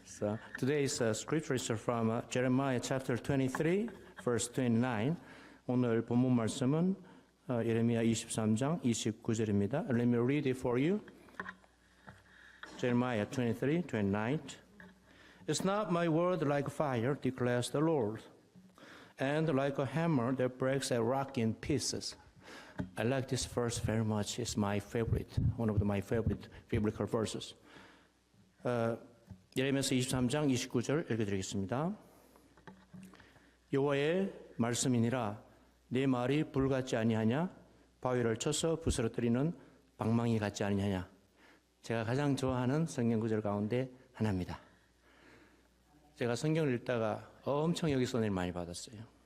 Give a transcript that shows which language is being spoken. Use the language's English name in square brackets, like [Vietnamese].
[English] So today's scripture is from Jeremiah chapter 23, verse 29. [Korean] 오늘 본문 말씀은 예레미야 23장 29절입니다. [English] Let me read it for you. Jeremiah 23, 29. Is not my word like fire, declares the Lord, and like a hammer that breaks a rock in pieces? I like this verse very much. It's my favorite, one of my favorite biblical verses. [Korean] 예레미야서 23장 29절 읽어드리겠습니다. 여호와의 말씀이니라 네 말이 불 같지 아니하냐? 바위를 쳐서 부스러뜨리는 방망이 같지 아니하냐? 제가 가장 좋아하는 성경 구절 가운데 하나입니다. 제가 성경을 읽다가 엄청 여기 손해를 많이 받았어요.